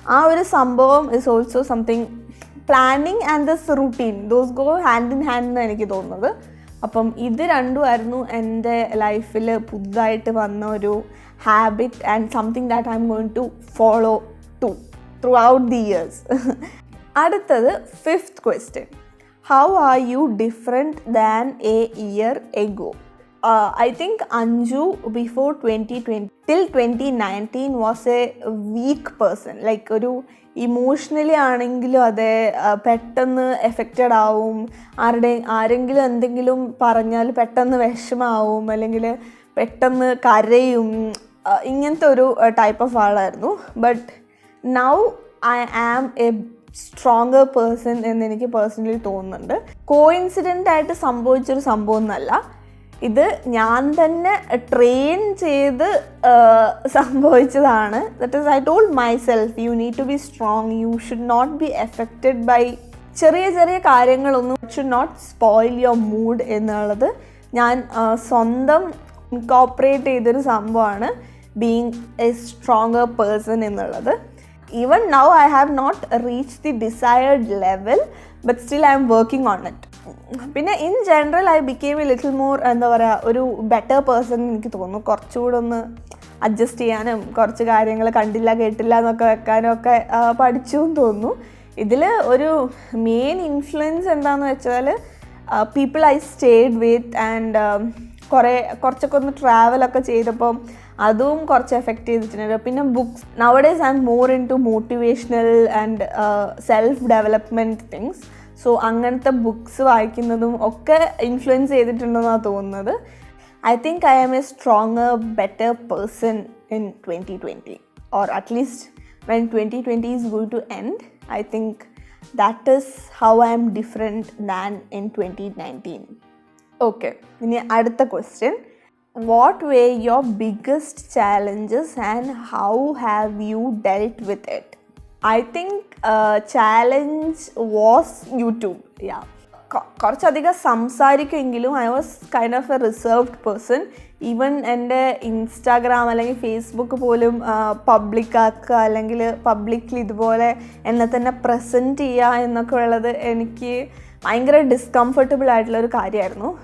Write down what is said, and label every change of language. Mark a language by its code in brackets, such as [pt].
[ml] ആ ഒരു സംഭവം [en] Is also something. Planning and this routine, those go hand in hand [ml] എന്ന് എനിക്ക് തോന്നുന്നത്. അപ്പം ഇത് രണ്ടുമായിരുന്നു എൻ്റെ ലൈഫിൽ പുതുതായിട്ട് വന്ന ഒരു [en] Habit and something that I'm going to follow throughout the years. അടുത്തത് 5th question. How are you different than a year ago? I think Anju before 2020 till 2019 was a weak person. [ml] Like ഒരു emotionally ആണെങ്കിലും അതെ പെട്ടെന്ന് affected ആവും, ആരെങ്കിലും എന്തെങ്കിലും പറഞ്ഞാൽ പെട്ടെന്ന് വിഷമാവും, അല്ലെങ്കിൽ പെട്ടെന്ന് കരയും, ഇങ്ങനത്തെ ഒരു ടൈപ്പ് ഓഫ് ആളായിരുന്നു. [en] but now I am a stronger person [ml] എന്ന് എനിക്ക് പേഴ്സണലി തോന്നുന്നുണ്ട്. കോയിൻസിഡൻ്റ് ആയിട്ട് സംഭവിച്ചൊരു സംഭവം എന്നല്ല, ഇത് ഞാൻ തന്നെ ട്രെയിൻ ചെയ്ത് സംഭവിച്ചതാണ്. [en] that is I told myself, you need to be strong, you should not be affected by [ml] ചെറിയ ചെറിയ കാര്യങ്ങളൊന്നും, [en] should not spoil your mood [ml] എന്നുള്ളത് ഞാൻ സ്വന്തം ഇൻകോപ്പറേറ്റ് ചെയ്തൊരു സംഭവമാണ് [en] Being a stronger person എന്നുള്ളത്. Even now I have not reached the desired level, but still I am working on it. പിന്നെ in general I became a little more [ml] എന്താ പറയുക, [en] ഒരു better person [ml] എനിക്ക് തോന്നുന്നു. കുറച്ചുകൂടെ ഒന്ന് അഡ്ജസ്റ്റ് ചെയ്യാനും കുറച്ച് കാര്യങ്ങൾ കണ്ടില്ല കേട്ടില്ല എന്നൊക്കെ വെക്കാനും ഒക്കെ പഠിച്ചു എന്ന് തോന്നുന്നു. ഇതിൽ ഒരു മെയിൻ ഇൻഫ്ലുവൻസ് എന്താണെന്ന് വെച്ചാൽ [en] people I stayed with [ml] and കുറച്ചൊക്കെ ഒന്ന് ട്രാവലൊക്കെ ചെയ്തപ്പം അതും കുറച്ച് എഫക്റ്റ് ചെയ്തിട്ടുണ്ട്. [en] പിന്നെ books, nowadays I'm more into motivational and self development things. [ml] So അങ്ങനത്തെ ബുക്സ് വായിക്കുന്നതും ഒക്കെ ഇൻഫ്ലുവൻസ് ചെയ്തിട്ടുണ്ടെന്നാണ് തോന്നുന്നത്. [en] I think I am a stronger better person in 2020, or at least when 2020 is going to end, I think that is how I am different than in 2019. [ml] Okay, ഇനി അടുത്ത question. [en] What were your biggest challenges and how have you dealt with it? I think challenge was YouTube. Yeah. [ml] കുറച്ചധികം സംസാരിക്കുമെങ്കിലും [en] I was kind of a reserved person. [ml] Even എൻ്റെ Instagram അല്ലെങ്കിൽ Facebook പോലും പബ്ലിക്കാക്കുക അല്ലെങ്കിൽ publicly ഇതുപോലെ എന്നെ തന്നെ പ്രസൻറ്റ് ചെയ്യുക എന്നൊക്കെ ഉള്ളത് എനിക്ക് ഭയങ്കര ഡിസ്കംഫർട്ടബിൾ ആയിട്ടുള്ളൊരു കാര്യമായിരുന്നു.